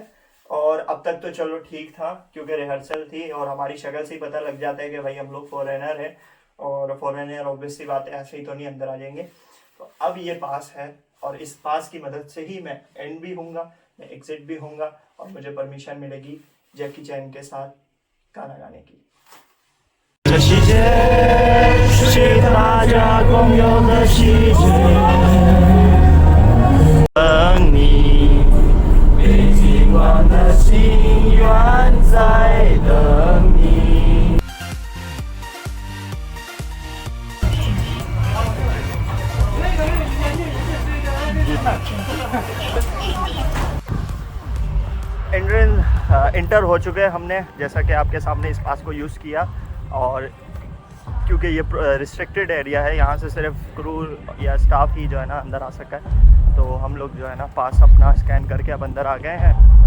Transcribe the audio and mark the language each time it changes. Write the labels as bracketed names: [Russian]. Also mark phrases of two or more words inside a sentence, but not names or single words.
[Hindi] और अब तक तो चलो ठीक था क्योंकि रिहर्सल थी और हमारी शक्ल से ही पता लग जाता है कि भाई हम लोग फॉरेनर हैं, और फॉरेनर ऑब्वियसली बात है ऐसे ही तो नहीं अंदर आ जाएंगे। तो अब ये पास है और इस पास की मदद से ही मैं एंड भी होऊंगा, मैं एग्जिट भी होऊंगा और मुझे परमिशन मिलेगी जैकी चैन के साथ गाना गाने की। [Chinese] 这世界是大家共有的世界，等你，北极光的心愿在等你。 [Hindi] इंटर हो चुके हैं हमने, जैसा कि आपके सामने इस पास को यूज़ किया, और क्योंकि ये रिस्ट्रिक्टेड एरिया है, यहाँ से सिर्फ क्रू या स्टाफ ही जो है ना अंदर आ सका है, तो हम लोग जो है ना पास अपना स्कैन करके अब अंदर आ गए हैं।